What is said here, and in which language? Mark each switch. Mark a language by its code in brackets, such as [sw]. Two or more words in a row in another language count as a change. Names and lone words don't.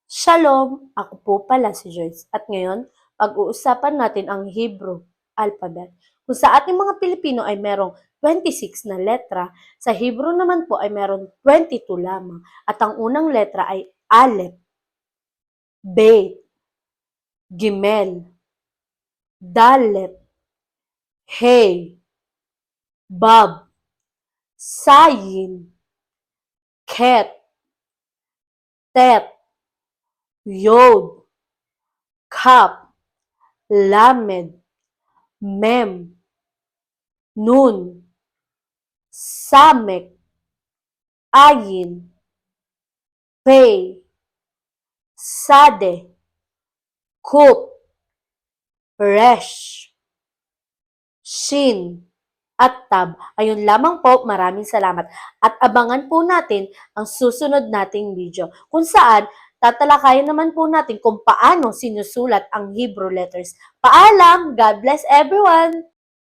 [tl] Shalom! Ako po pala si Joyce at ngayon pag-uusapan natin ang Hebrew alphabet. Kung sa ating mga Pilipino ay merong 26 na letra, sa Hebrew naman po ay merong 22 lamang at ang unang letra ay Aleph, Bet, Gimel, Dalet, Hey, Bab, Sayin, Ket, Tet, Yod, Kap, Lamed, Mem, Nun, Samek, Ayin, Pei, Sade, Kup, Resh, Shin, at Tab. Ayun lamang po, maraming salamat. At abangan po natin ang susunod nating video kung saan tatalakayin naman po natin kung paano sinusulat ang [en] Hebrew letters. [tl] Paalam! [en] God bless everyone!